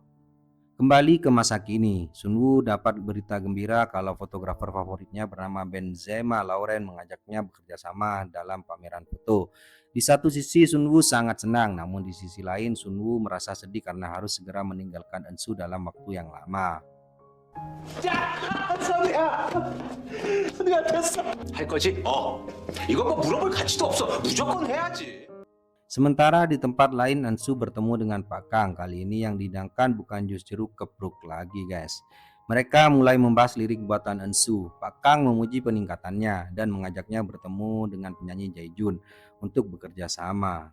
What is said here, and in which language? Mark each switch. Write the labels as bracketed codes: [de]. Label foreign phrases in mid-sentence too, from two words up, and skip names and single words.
[id] Kembali ke masa kini, Sunwoo dapat berita gembira kalau fotografer favoritnya bernama Benzema Lauren mengajaknya bekerja sama dalam pameran foto. Di satu sisi Sunwoo sangat senang, namun di sisi lain Sunwoo merasa sedih karena harus segera meninggalkan Ansu dalam waktu yang lama. [ko] 선우야 됐어. 할 거지? 이거 뭐 물어볼 가치도 없어. 무조건 해야지. [id] Sementara di tempat lain Ansu bertemu dengan Pak Kang. Kali ini yang dihidangkan bukan jus jeruk kepruk lagi guys. Mereka mulai membahas lirik buatan Ansu. Pak Kang memuji peningkatannya dan mengajaknya bertemu dengan penyanyi Jaejun untuk bekerja sama.